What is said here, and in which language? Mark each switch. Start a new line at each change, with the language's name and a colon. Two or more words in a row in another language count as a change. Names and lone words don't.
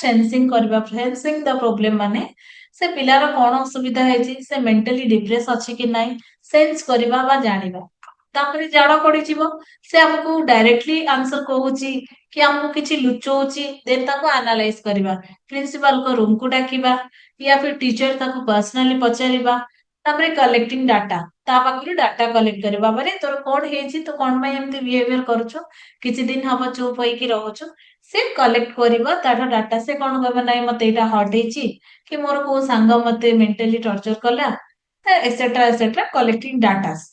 Odia: ସେନ୍ସିଂ କରିବା
English: sensing the problem
Odia: ମାନେ ସେ ପିଲାର କଣ ଅସୁବିଧା ହେଇଛି ସେ
English: mentally depress
Odia: ଅଛି କି ନାହିଁ ସେନ୍ସ କରିବା ବା ଜାଣିବା ତାପରେ ଜଣା ପଡିଯିବ ସେ ଆମକୁ
English: directly answer
Odia: କହୁଛି କି ଆମକୁ କିଛି ଲୁଚଉଛି ଦେନ୍ ତାକୁ ଆନାଲାଇଜ କରିବା ପ୍ରିନ୍ସିପାଲଙ୍କ ରୁମକୁ ଡାକିବା
Hindi: या फिर टीचर
Odia: ତାକୁ ପର୍ସନାଲି ପଚାରିବା ତାପରେ
English: collecting data,
Odia: ତା ପାଖରୁ
English: data collect
Odia: କରିବା ପରେ ତୋର କଣ ହେଇଛି, ତୁ କଣ ପାଇଁ ଏମିତି ବିହେଭିୟର କରୁଛୁ, କିଛି ଦିନ ହବ ଚୁପ୍ ହେଇକି ରହୁଛୁ, ସେ କଲେକ୍ଟ କରିବ ତାର ଡାଟା। ସେ କଣ କହିବ, ନାଇଁ ମତେ ଏଇଟା ହଟ୍ ହେଇଛି, କି ମୋର କୋଉ ସାଙ୍ଗ ମତେ
English: mentally torture
Odia: କଲା,
English: etcetera etcetera, collecting data.